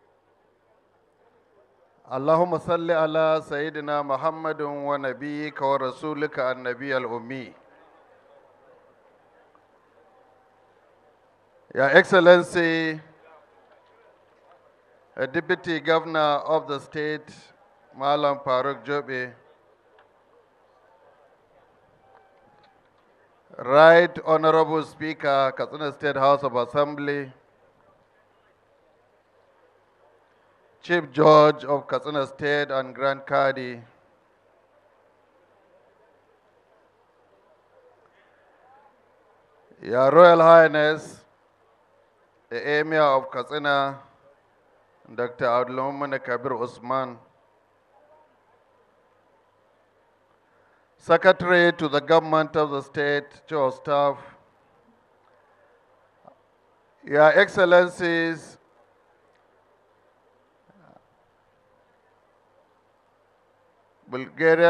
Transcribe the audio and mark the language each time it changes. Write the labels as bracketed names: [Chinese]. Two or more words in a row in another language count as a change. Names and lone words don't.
[Arabic] اللهم صل على سيدنا محمد ونبيك ورسولك النبي الأمي. [English] Your Excellency, a Deputy Governor of the state, Malam Faruk Jobe, Right Honorable Speaker, Katsina State House of Assembly, Chief Judge of Katsina State and Grand Kadi, Your Royal Highness, the Emir of Katsina, Dr. Abdulmumin Kabir Usman, Secretary to the Government of the State, Chief of Staff, Your Excellencies, Bulgarian